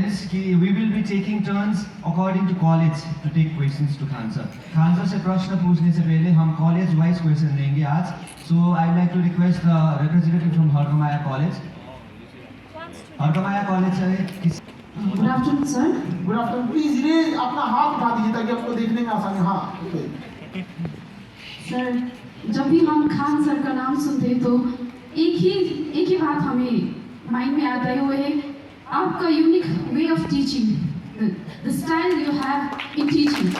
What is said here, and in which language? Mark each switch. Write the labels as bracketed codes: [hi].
[hi] कि [en] we will be taking turns according to college to take questions to Khan sir. [hi] Khan sir से प्रश्न पूछने से पहले हम कॉलेज वाइज क्वेश्चन लेंगे आज। [en] So I'd like to request the representative from हरगमाया college. [hi] हरगमाया college से किस [en] Good afternoon sir. Good afternoon. [hi] Please ये अपना हाथ उठा दीजिए ताकि आपको देखने में आसानी। हाँ सर, जब भी हम खान सर का नाम सुनते तो एक ही बात हमें माइंड में आता है, वो है आपका unique way of teaching, [en] The style you have in teaching.